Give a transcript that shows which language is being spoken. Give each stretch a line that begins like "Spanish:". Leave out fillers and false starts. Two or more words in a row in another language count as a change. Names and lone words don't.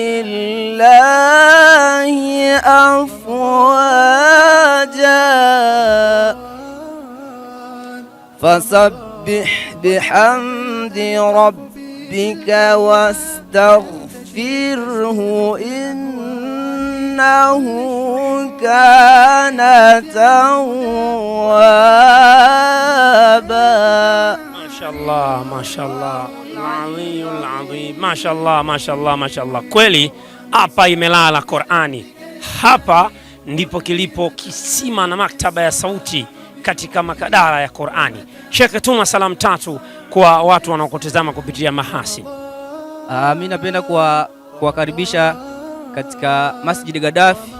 Arabic: الله أفواجا فسبح بحمد ربك واستغفره إنه كان توابا. ما شاء الله ما شاء الله العظيم العظيم ما شاء الله ما شاء الله ما شاء الله.
Swahili: Kweli hapa imelala Qur'ani, hapa ndipo kilipo kisima na maktaba ya sauti katika makadara ya Qur'ani. Sheikh, tuma salamu tatu kwa watu wanaokutazama kupitia Mahasin. Mimi napenda kuwakaribisha katika Masjid Gaddafi.